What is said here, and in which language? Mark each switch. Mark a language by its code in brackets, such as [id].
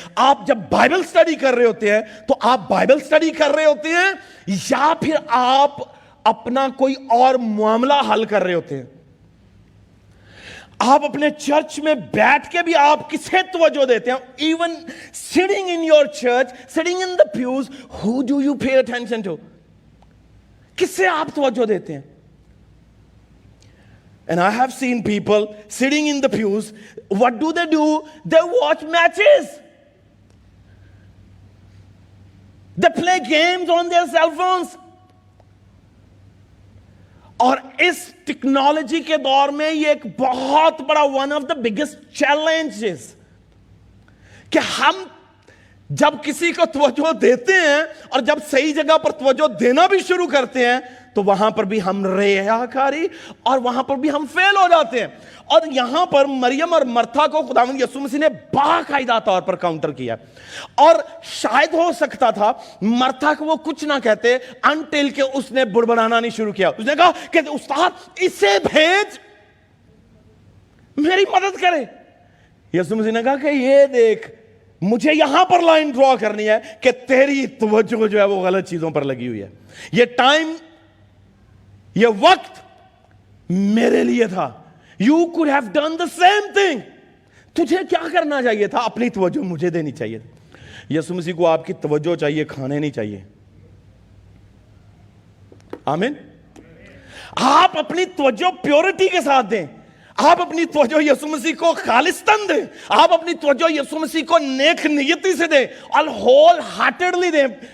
[ur] آپ جب Bible study کر رہے ہوتے ہیں تو آپ بائبل سٹڈی کر رہے ہوتے ہیں, یا پھر آپ اپنا کوئی اور معاملہ حل کر رہے ہوتے ہیں. آپ اپنے چرچ میں بیٹھ کے بھی آپ کسے توجہ دیتے ہیں؟ [en] Even sitting in your church, sitting in the pews, who do you pay attention to? [ur] کسے آپ توجہ دیتے ہیں؟ [en] And I have seen people sitting in the pews. What do? They watch matches. They play games on their cell phones. [ur] اور اس technology کے دور میں یہ ایک بہت بڑا [en] one of the biggest challenges [ur] کہ ہم جب کسی کو توجہ دیتے ہیں اور جب صحیح جگہ پر توجہ دینا بھی شروع کرتے ہیں تو وہاں پر بھی ہم ریاکاری اور وہاں پر بھی ہم فیل ہو جاتے ہیں. اور یہاں پر مریم اور مرتھا کو خداوند یسوع مسیح نے باقاعدہ طور پر کاؤنٹر کیا, اور شاید ہو سکتا تھا مرتھا کو وہ کچھ نہ کہتے انٹل کہ اس نے بڑبڑانا نہیں شروع کیا. اس نے کہا کہ استاد اسے بھیج, میری مدد کرے. یسوع مسیح نے کہا کہ یہ دیکھ, مجھے یہاں پر لائن ڈرا کرنی ہے کہ تیری توجہ جو ہے وہ غلط چیزوں پر لگی ہوئی ہے. یہ ٹائم, یہ وقت میرے لیے تھا. [en] You could have done the same thing. [ur] تجھے کیا کرنا چاہیے تھا؟ اپنی توجہ مجھے دینی چاہیے تھی. یسوع مسیح کو آپ کی توجہ چاہیے, کھانے نہیں چاہیے. آمین. آپ اپنی توجہ پیورٹی کے ساتھ دیں. آپ اپنی توجہ یسوع مسیح کو خالصتاً دیں. آپ اپنی توجہ یسوع مسیح کو نیک نیتی سے دیں, اور ہول ہارٹیڈلی دیں.